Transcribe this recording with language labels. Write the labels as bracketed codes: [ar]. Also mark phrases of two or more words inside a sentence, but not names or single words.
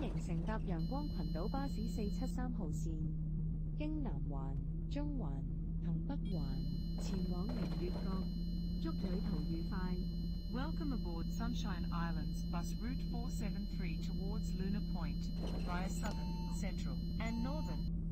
[yue] 乘搭陽光群島巴士473號線，經南環、中環同北環前往明月角，祝旅途愉快。 [en] Welcome aboard Sunshine Islands bus route 473 towards Luna Point via Southern, Central, and Northern.